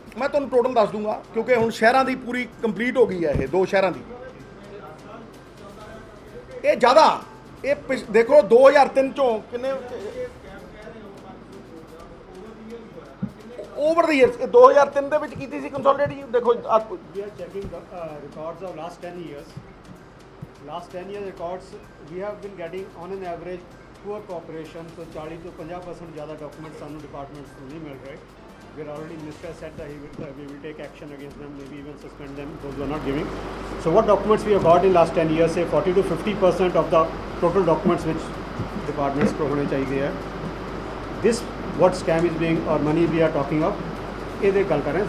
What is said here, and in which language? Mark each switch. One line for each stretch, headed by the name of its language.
Punjabi: ਮੈਂ ਤੁਹਾਨੂੰ ਟੋਟਲ ਦੱਸ ਦੂੰਗਾ ਕਿਉਂਕਿ ਹੁਣ ਸ਼ਹਿਰਾਂ ਦੀ ਪੂਰੀ ਕੰਪਲੀਟ ਹੋ ਗਈ ਹੈ। ਇਹ 2 ਸ਼ਹਿਰਾਂ ਦੀ ਇਹ ਜ਼ਿਆਦਾ, ਇਹ ਦੇਖੋ 2003 ਚੋਂ ਕਿੰਨੇ ਓਵਰ ਦੀ ਈਅਰਸ 2003 ਦੇ ਵਿੱਚ ਕੀਤੀ ਸੀ ਕੰਸੋਲੀਡੇਟ। ਦੇਖੋ
English: We are checking the records of last 10 years. Last 10 years records we have been getting on an average poor cooperation.
Punjabi: So 40 to 50% ज़्यादा documents ਸਾਨੂੰ departments ਤੋਂ ਨਹੀਂ ਮਿਲ ਰਹੇ।
English: We are already, Minister said that we will take action against them, maybe even suspend them, those who are not giving. So what documents we have got in last 10 years, say 40 to 50% of the total documents which departments
Hindi: को होने चाहिए है.
English: This what scam is being or money we are talking of,
Hindi: ये गल कर रहे हैं.